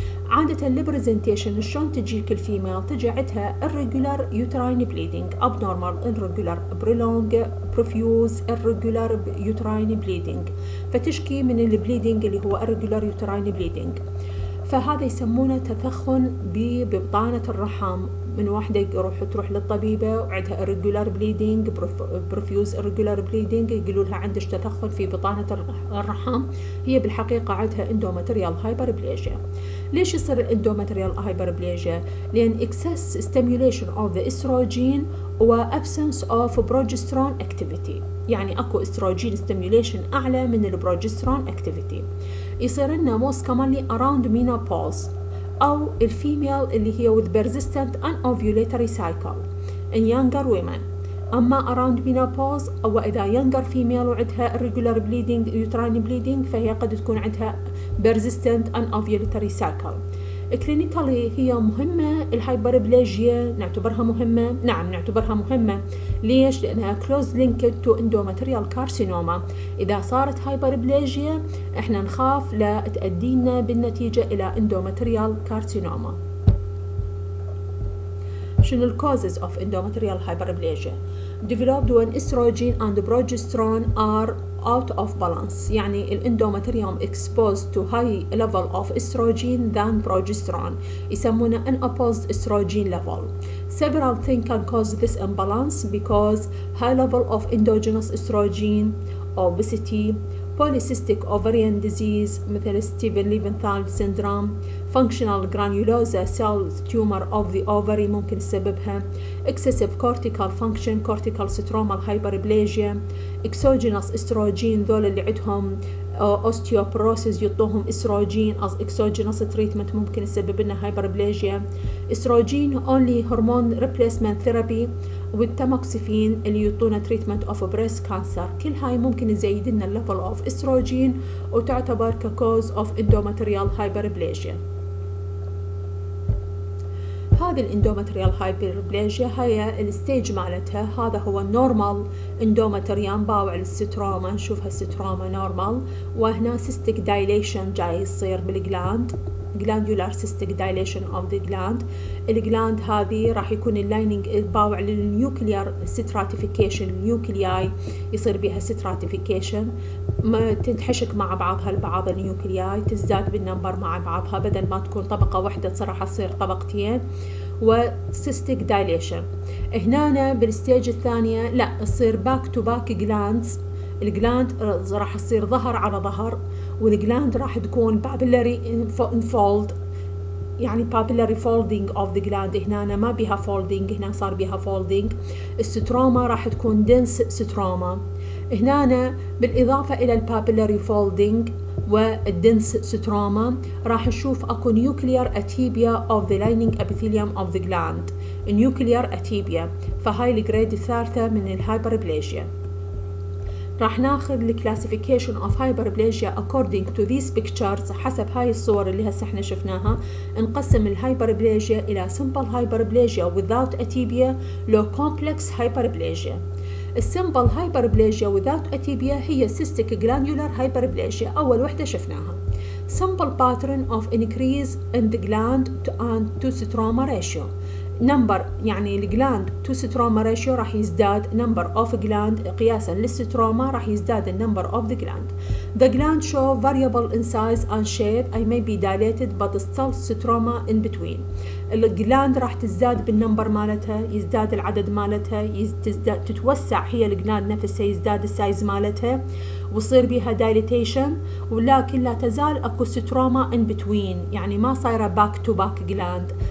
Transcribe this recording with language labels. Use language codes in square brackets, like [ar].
[ar] عادة البرزنتيشن شلون تجيك الفيميل؟ تجي عندها [en] irregular uterine bleeding abnormal irregular prolonged profuse irregular uterine bleeding، [ar] فتشكي من البليدنج اللي هو [en] irregular uterine bleeding. [ar] فهذا يسمونه تثخن ببطانة الرحم. من واحدة تروح للطبيبة وعندها [en] irregular bleeding profuse irregular bleeding، [ar] يقولوا لها عندك تثخن في بطانة الرحم، هي بالحقيقة عندها [en] endometrial hyperplasia. [ar] ليش يصير [en] endometrial hyperplasia؟ [ar] لأن [en] excess stimulation of the estrogen و absence of progesterone activity. [ar] يعني اكو استروجين ستيميوليشن اعلى من البروجسترون اكتيفيتي. يصير لنا [en] most commonly around menopause [ar] او الفيميل اللي هي [en] with persistent anovulatory cycle in younger women. [ar] اما [en] around menopause [ar] او اذا [en] younger female [ar] وعندها [en] irregular bleeding uterine bleeding [ar] فهي قد تكون عندها [en] persistent anovulatory cycle. [ar] كلينيكالي هي مهمة. الهايبربلاجيا نعتبرها مهمة؟ نعم نعتبرها مهمة. ليش؟ لأنها [en] close linked to endometrial carcinoma. [ar] إذا صارت هايبربلاجيا إحنا نخاف لا تؤدينا بالنتيجة إلى [en] endometrial carcinoma. [ar] شنو ال [en] causes of endometrial hyperplasia؟ developed when estrogen and progesterone are out of balance. [ar] يعني الاندومتريوم [en] exposed to high level of estrogen than progesterone، [ar] يسمونه [en] unopposed estrogen level. Several things can cause this imbalance because high level of endogenous estrogen, obesity, polycystic ovarian disease [ar] مثل ستيفن ليفنثال [en] syndrome، functional granulosa cell tumor of the ovary [ar] ممكن سببها، [en] excessive cortical function cortical stromal hyperplasia، exogenous estrogen [ar] ذول اللي عندهم [en] osteoporosis [ar] يعطوهم استروجين [en] as exogenous treatment [ar] ممكن يسبب لنا [en] hyperplasia. Estrogen only hormone replacement therapy [ar] والتاموكسيفين اللي يعطونا [en] treatment of breast cancer. [ar] كل هاي ممكن يزيد لنا [en] level of [ar] استروجين وتعتبر كcause of endometrial hyperplasia. هذه الاندومتريال هايبربلاجيا هي الستيج مالتها. هذا هو النورمال اندومتريوم باوع الستروما، نشوفها الستروما نورمال، وهنا سيستيك دايليشن جاي يصير بالجلاند [en] glandular cystic dilation of the gland. [ar] الجلاند هذه راح يكون اللايننج باوع للنيوكليار stratification، النيوكلياي يصير بها stratification، ما تنحشك مع بعضها البعض النيوكلياي، تزداد بالنمبر مع بعضها، بدل ما تكون طبقة واحدة راح تصير طبقتين، وسيستيك دايليشن. هنا بالستيج الثانية لا تصير باك تو باك جلاندز، الجلاند راح تصير ظهر على ظهر، والجلاند راح تكون بابلري انفولد يعني [en] papillary folding of the gland. [ar] هنا ما بيها folding، هنا صار بيها folding. الستروما راح تكون dense ستروما. هنا بالإضافة إلى البابيلاري فولدينج والدنس ستروما راح نشوف أكو [en] nuclear atypia of the lining epithelium of the gland. [ar] nuclear atypia، فهاي الجريد الثالثة من الهايبربليجيا. راح ناخذ الكلاسيفيكيشن اوف هايبربليجيا [en] according to these pictures. [ar] حسب هاي الصور اللي هسه احنا شفناها نقسم الهايبربليجيا إلى [en] simple hyperplasia without atypia [ar] لو [en] complex hyperplasia. [ar] السمبل هايبربليجيا without atypia هي [en] cystic glandular hyperplasia، [ar] أول وحدة شفناها. [en] simple pattern of increase in the gland to stroma ratio. [ar] number يعني الجلاند [en] to stroma ratio [ar] راح يزداد number of gland قياسا للستروما راح يزداد [en] number of the gland. The gland show variable in size and shape. I may be dilated but still stroma in between. [ar] الجلاند راح تزداد بالنمبر مالتها، يزداد العدد مالتها، تتوسع هي الجلاند نفسها، يزداد السايز مالتها ويصير بها دايليتيشن، ولكن لا تزال اكو ستروما [en] in between، [ar] يعني ما صايره باك تو باك جلاند.